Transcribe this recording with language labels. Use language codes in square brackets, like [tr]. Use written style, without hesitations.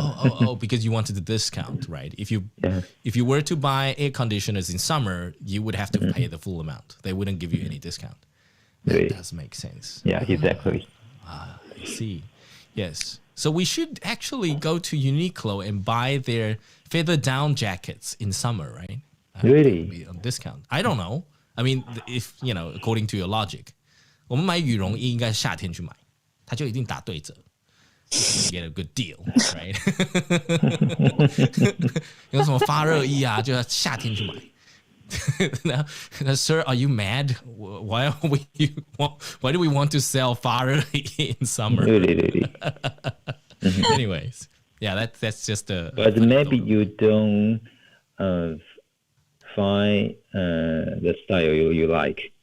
[en] Oh, because you wanted the discount, right? If you were to buy air conditioners in summer, you would have to pay the full amount. They wouldn't give you any discount. That does make sense. Yeah, exactly. I see. Yes. So we should actually go to Uniqlo and buy their feather down jackets in summer, right? Really? Be on discount. I don't know. I mean, if according to your logic, [zh] 我们买羽绒衣应该夏天去买，它就一定打对折。 [en] Get a good deal, right? [zh] 有什么发热衣啊，就要夏天去买。 [en] Now, sir, are you mad? Why do we want to sell 发热衣 in summer? Really. Anyways, yeah, that's just a. But maybe you don't find the style you like.